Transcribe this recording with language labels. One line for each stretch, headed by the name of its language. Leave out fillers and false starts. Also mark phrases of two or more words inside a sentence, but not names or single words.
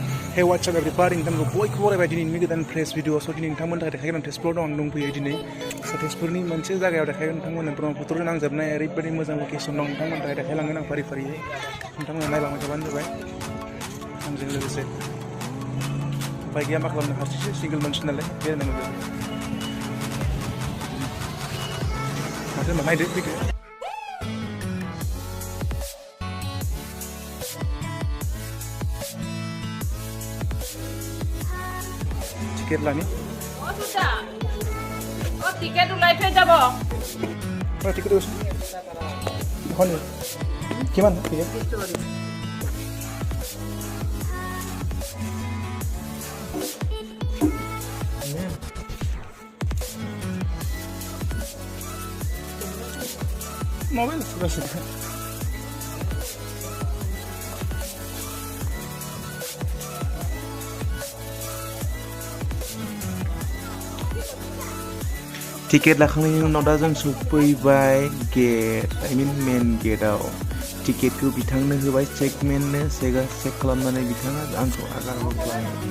English: Hey, what's up everybody?
Bodo: नोंथांखौ बयखौबो बरायबाय दिनैनि गोदान
English: fresh video
Bodo: स' दिनै नोंथांमोननि थाखाय देखायगोन तेजपुराव दं आं दंफैयो दिनै तेजपुरनि मोनसे जायगायाव देखायगोन नोंथांमोननो ब्रह्मपुत्रजों नांजाबनाय ओरैबायदि मोजां लकेसन दं नोंथांमोननि थाखाय देखायलांगोन आं फारि फारियै नोंथांमोना नायलांबाय थाबानो जाबाय आंजों लोगोसे उपाय गैया मा खालामनो हारसिंसो सिंगोल मानसि नालाय बेरायनांगौ जायो माथो होनबा नायदो फैदो टिकेट लानि
Assamese: টিকেট ওলাইছে যাব টিকেট আছে এখন কিমান টিকেট মোবাইল আছে
Bodo: टिकेट लाखांनायनि उनाव दा जों सफैबाय गेट मेन गेटआव टिकेटखौ बिथांनो होबाय चेकमेननो चेक खालामनानै बिथाङा आंखौ आगार हरबाय